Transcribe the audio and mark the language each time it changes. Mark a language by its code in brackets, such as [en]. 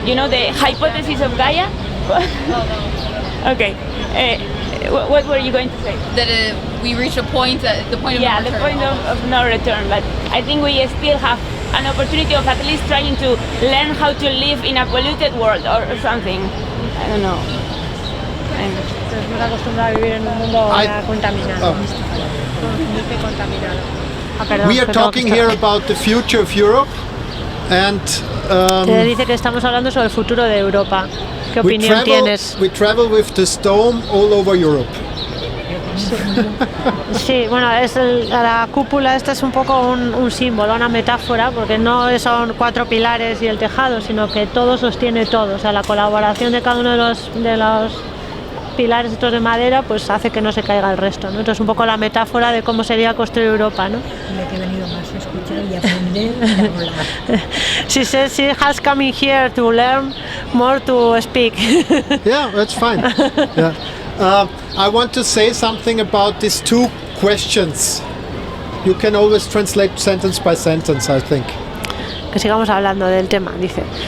[en] You know the hypothesis of Gaia? Okay. What were you going to say? That we reached a point, the point of no return. The point of no return. But I think we still have an opportunity of at least trying to learn how to live in a polluted world or something. I don't know. [es] Estamos acostumbrados a vivir en un mundo contaminado. [en] We are talking here about the future of Europe, and [es] dice que estamos hablando sobre el futuro de Europa. ¿Qué opinión tienes? [en] We travel with this dome all over Europe. [es] Sí, bueno, la cúpula esta es un poco un símbolo, una metáfora, porque no son 4 pilares y el tejado, sino que todo sostiene todo. O sea, la colaboración de cada uno de los pilares estos de madera, pues hace que no se caiga el resto, ¿no? Entonces un poco la metáfora de cómo sería construir Europa, ¿no? Que he venido más a escuchar y aprender y hablar. [en] She says she has come in here to learn more to speak. Yeah, that's fine. Yeah. I want to say something about these 2 questions. You can always translate sentence by sentence, I think. [es] Que sigamos hablando del tema, dice.